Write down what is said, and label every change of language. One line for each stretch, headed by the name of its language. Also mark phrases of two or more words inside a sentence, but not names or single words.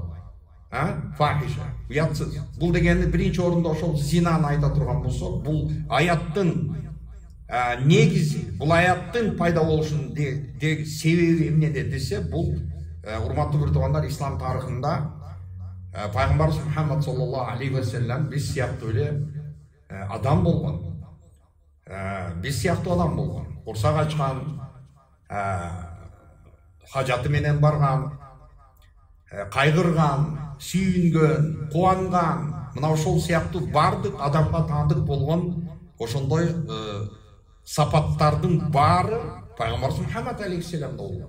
Kyrgyz: Фахиша, уятсыз. Бул дегенди биринчи орунда ошол зинаны айта турган болсок, бул аяттын негизи, бул аяттын пайда болушунун себеби эмнеде десе, бул урматтуу бир тугандар, ислам тарыхында пайгамбарыбыз Мухаммад
Arabic: صلى الله عليه وسلم
Kyrgyz: биз сыяктуу эле адам болгон. Биз сыяктуу адам болгон. Курсак ачкан, хажаты менен барган, кайгырган, сүйүнгөн, кубанган, мына ошол сыяктуу бардык адамга таандык болгон ошондой сапаттардын баары пайгамбарыбыз Мухаммад алейхиссаламда болгон.